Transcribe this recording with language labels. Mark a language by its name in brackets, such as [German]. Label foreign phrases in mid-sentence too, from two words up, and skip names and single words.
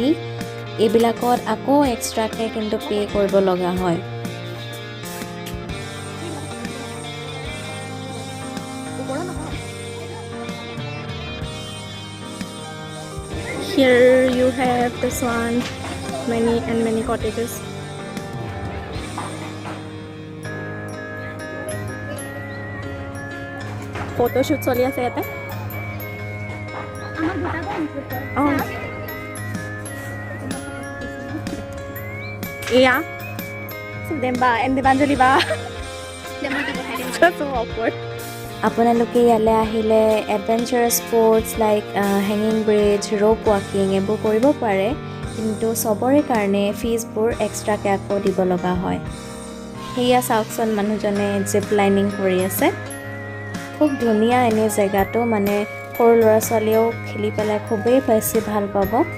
[Assamese] এইবিলাকত আকৌ এক্সট্ৰাকৈ কিন্তু পে' কৰিব লগা হয়। [English] Here you have this one, many cottages. [Assamese] Photoshoot চলি আছে ইয়াতে। Oh. [English] Yeah. So then ba and Devanjali ba. So awkward. [Assamese] আপোনালোকে ইয়ালৈ আহিলে [English] adventurous sports like hanging bridge rope walking [Assamese] এইবোৰ কৰিব পাৰে কিন্তু চবৰে কাৰণে ফিজবোৰ এক্সট্ৰাকৈ আকৌ দিব লগা হয় সেয়া চাওকচোন মানুহজনে [English] zip lining [Assamese] কৰি আছে খুব ধুনীয়া এনে জেগাটো মানে সৰু ল'ৰা ছোৱালীয়েও খেলি পেলাই খুবেই বেছি ভাল পাব